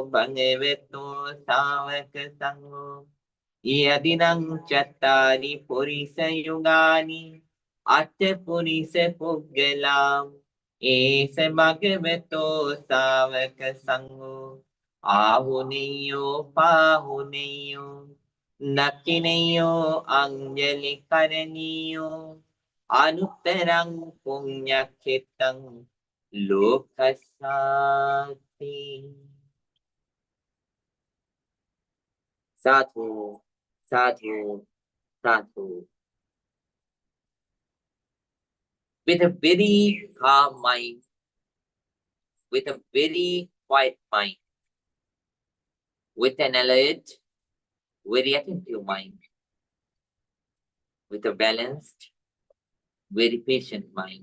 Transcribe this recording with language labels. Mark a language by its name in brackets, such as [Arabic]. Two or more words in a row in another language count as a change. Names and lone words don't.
[Pali] bhagavato savaka sangho Yadinang chattari purisa yugani Atta purisa puggalam Esa bhagavato savaka sangho Ahuneyo pahuneyo Nakineyo anjali karaniyo Anuttarang punyakhitang Lokasati. Sadhu, sadhu, sadhu. [English] With a very calm mind, with a very quiet mind, with an alert, very attentive mind, with a balanced, very patient mind.